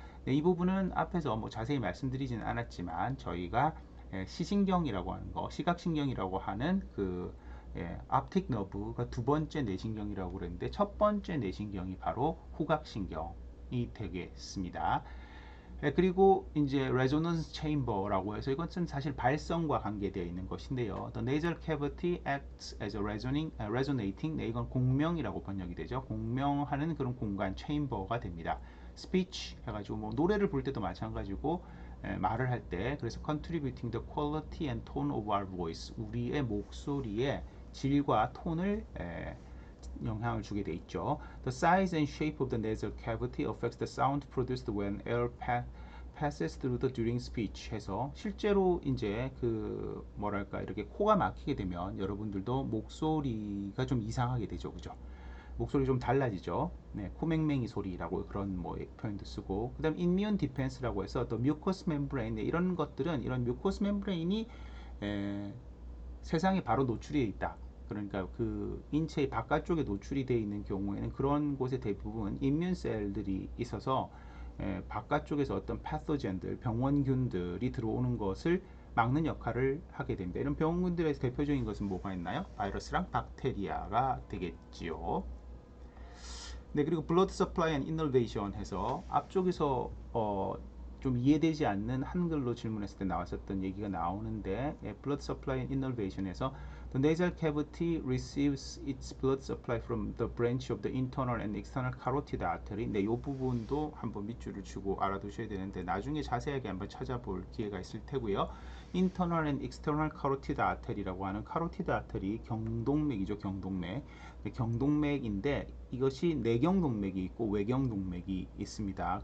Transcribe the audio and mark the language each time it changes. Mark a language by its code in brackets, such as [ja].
[ko] 네, 이 부분은 앞에서 뭐 자세히 말씀드리지는 않았지만, 저희가 시신경이라고 하는 거, 시각신경이라고 하는 그 앞틱 너브가 두 번째 뇌신경이라고 그랬는데, 첫 번째 뇌신경이 바로 후각신경이 되겠습니다. 그리고 이제 resonance chamber라고 해서 이것은 사실 발성과 관계되어 있는 것인데요. [en] The nasal cavity acts as a resonating, [ko] 네, 이건 공명이라고 번역이 되죠. 공명하는 그런 공간, chamber가 됩니다. speech 해가지고 뭐 노래를 부를 때도 마찬가지고 말을 할 때, 그래서 [en] contributing the quality and tone of our voice, [ko] 우리의 목소리의 질과 톤을 영향을 주게 돼 있죠. [en] The size and shape of the nasal cavity affects the sound produced when air passes through the during speech 해서, [ko] 실제로 이제 그 뭐랄까 이렇게 코가 막히게 되면 여러분들도 목소리가 좀 이상하게 되죠. 그죠? 목소리 좀 달라지죠. 네, 코맹맹이 소리라고 그런 뭐 표현도 쓰고, 그다음 immune defense라고 해서 또 mucous membrane, 네, 이런 것들은 이런 mucous membrane이 세상에 바로 노출이 있다. 그러니까 그 인체의 바깥쪽에 노출이 되어 있는 경우에는 그런 곳에 대부분 인뮨셀들이 있어서 바깥쪽에서 어떤 패토젠들, 병원균들이 들어오는 것을 막는 역할을 하게 됩니다. 이런 병원균들의 대표적인 것은 뭐가 있나요? 바이러스랑 박테리아가 되겠지요. 네, 그리고 블러드 서플라이 앤 이너베이션 해서 앞쪽에서 좀 이해되지 않는 한글로 질문했을 때 나왔었던 얘기가 나오는데, [en] blood supply and innervation에서 the nasal cavity receives its blood supply from the branch of the internal and external carotid artery. [ko] 네, 이 부분도 한번 밑줄을 치고 알아두셔야 되는데 나중에 자세하게 한번 찾아볼 기회가 있을 테고요. internal and external carotid artery라고 하는 카로티드 아터리 경동맥이죠, 경동맥. 네, 경동맥인데 이것이 내경동맥이 있고 외경동맥이 있습니다.